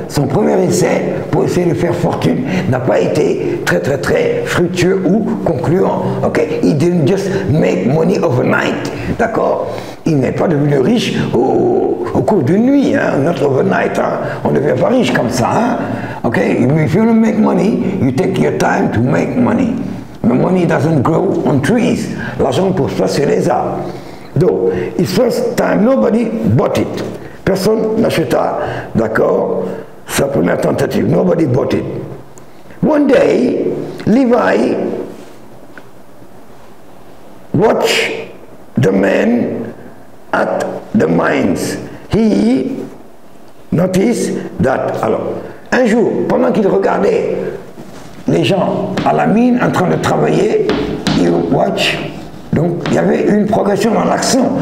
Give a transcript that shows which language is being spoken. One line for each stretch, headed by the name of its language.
French: Son premier essai pour essayer de faire fortune n'a pas été très fructueux ou concluant.
English: Okay? He didn't just make money overnight.
French: D'accord? Il n'est pas devenu riche au cours d'une nuit, hein?
English: Not overnight.
French: Hein? On ne devient pas riche comme ça. Hein? Okay?
English: If you don't make money, you take your time to make money. The money doesn't grow on trees.
French: L'argent ne pousse pas sur les arbres.
English: Donc, his first time, nobody bought it.
French: Personne n'acheta, d'accord, sa première tentative.
English: Nobody bought it. One day, Levi watched the man at the mines. He noticed that,
French: alors, un jour, pendant qu'il regardait les gens à la mine en train de travailler, il watch. Donc, il y avait une progression dans l'action.